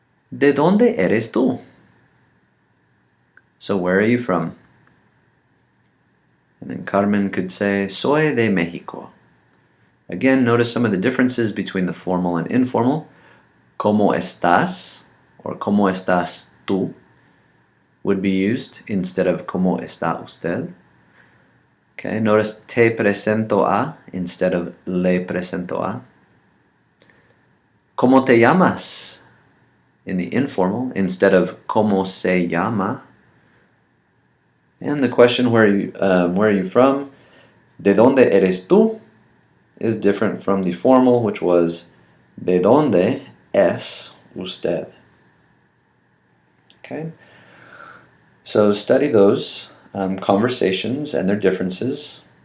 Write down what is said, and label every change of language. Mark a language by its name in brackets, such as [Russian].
[Spanish] ¿De dónde eres tú? [English] So where are you from? And then Carmen could say, [Spanish] Soy de México. [English] Again, notice some of the differences between the formal and informal. [Spanish] ¿Cómo estás? Or ¿Cómo estás tú? [English] Would be used instead of [Spanish] ¿Cómo está usted? [English] Okay, notice [Spanish] te presento a [English] instead of [Spanish] le presento a. ¿Cómo te llamas? [English] In the informal instead of [Spanish] ¿Cómo se llama? [English] And the question, where are you from? [Spanish] ¿De dónde eres tú? [English] Is different from the formal, which was [Spanish] ¿De dónde es usted? [English] Okay, so study those conversations and their differences.